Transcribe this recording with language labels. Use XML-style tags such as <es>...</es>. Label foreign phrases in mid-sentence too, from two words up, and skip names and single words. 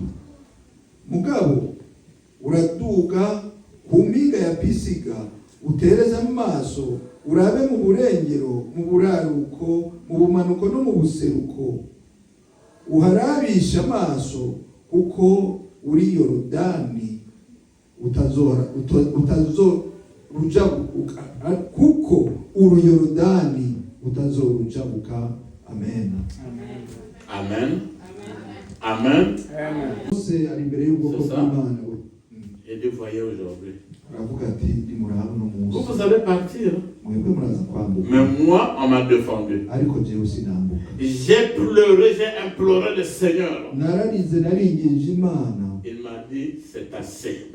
<rn>Mugabo uraduga ku mpinga ya Pisiga, utereza amaso urabe mu burengero, mu buraruko, mu bumanuko no mu buseruko, uharabisha amaso kuko uri Yorodani utazorujabuka, kuko uri Yorodani utazorujabuka. Amen. Amen. Amen. Mose ari imbere y'ubwoko bw'Imana.</rn> <fr>Et Dieu voyait aujourd'hui. Vous allez partir. Mais moi, on m'a défendu. J'ai pleuré, j'ai imploré le Seigneur. Il m'a dit, c'est assez.</fr>